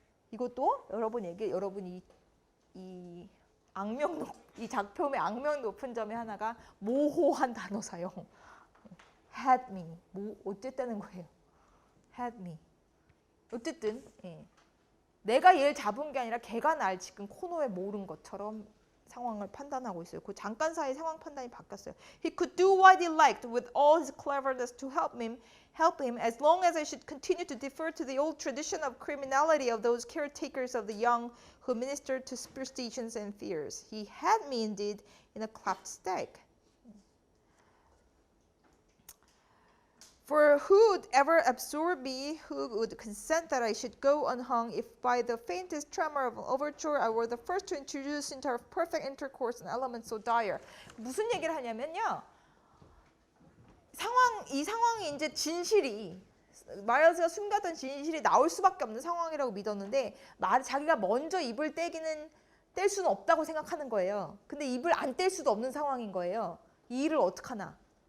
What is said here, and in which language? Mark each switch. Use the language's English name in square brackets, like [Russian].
[Korean] 이것도 여러분이 이 이 작품의 악명 높은 점의 하나가 모호한 단어 사용. [English] Had me. [Korean] 어쨌다는 거예요. Had me. 어쨌든 내가 얘를 잡은 게 아니라 걔가 날 지금 코너에 모른 것처럼 상황을 판단하고 있어요. 그 잠깐 사이 상황 판단이 바뀌었어요. [English] He could do what he liked with all his cleverness to help him as long as I should continue to defer to the old tradition of criminality of those caretakers of the young who ministered to superstitions and fears. He had me indeed in a cleft stake. For who'd ever absorb me, who would consent that I should go unhung, if by the faintest tremor of an overture I were the first to introduce into our perfect intercourse an element so dire. [Korean] 무슨 얘기를 하냐면요. 이 상황이 이제 진실이, 마일스가 숨겼던 진실이 나올 수밖에 없는 상황이라고 믿었는데, 자기가 먼저 입을 뗄 수는 없다고 생각하는 거예요. 근데 입을 안 뗄 수도 없는 상황인 거예요. 이 일을 어떡하나.